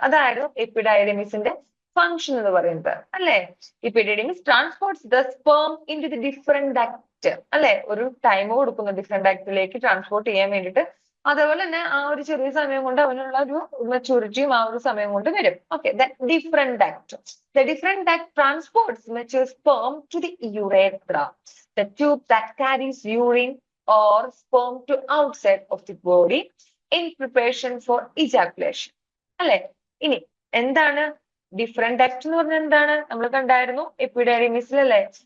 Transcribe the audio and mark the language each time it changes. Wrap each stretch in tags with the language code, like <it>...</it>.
<ml>അതായിരുന്നു എപ്പിഡൈഡിമിസിന്റെ ഫംഗ്ഷൻ എന്ന് പറയുന്നത് അല്ലെ.</ml> <en>epididymis transports the sperm into the different duct</en> <ml>അല്ലെ, ഒരു ടൈം കൊടുക്കുന്നു ഡിഫറെന്റ് ഡക്റ്റിലേക്ക് ട്രാൻസ്പോർട്ട് ചെയ്യാൻ വേണ്ടിയിട്ട്. അതേപോലെ തന്നെ ആ ഒരു ചെറിയ സമയം കൊണ്ട് അവനുള്ള ഒരു മെച്ചൂരിറ്റിയും ആ ഒരു സമയം കൊണ്ട് വരും. Okay, different duct.</ml> <en>The different duct transports mature sperm to the urethra, the tube that carries urine or sperm to outside of the body in preparation for ejaculation.</en> <ml>അല്ലെ, ഇനി എന്താണ് ഡിഫറെന്റ് ഡക്ട് എന്ന് പറഞ്ഞാൽ എന്താണ്, നമ്മൾ കണ്ടായിരുന്നു എപ്പിഡൈഡിമിസിൽ അല്ലെ.</ml>